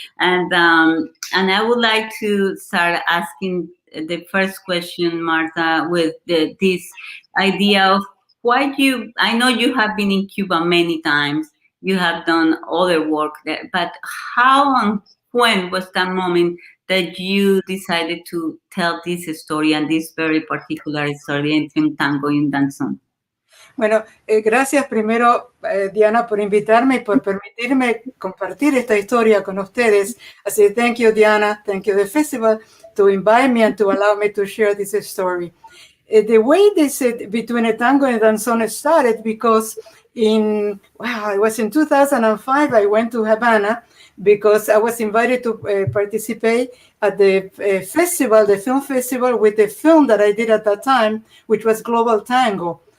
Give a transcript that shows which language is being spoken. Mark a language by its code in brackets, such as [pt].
[en] And I would like to start asking the first question, Marta, with this idea of why I know you have been in Cuba many times, you have done other work there, but how and when was that moment that you decided to tell this story, and this very particular story, Entre un Tango y un Danzón? [es] Bueno, gracias primero, Diana, por invitarme y por permitirme compartir esta historia con ustedes. Así que [en] thank you, Diana, thank you, the festival, to invite me and to allow me to share this story. The way this Between a Tango and Danzón started because it was in 2005, I went to Havana because I was invited to participate at the festival, the film festival, with the film that I did at that time, which was Global Tango.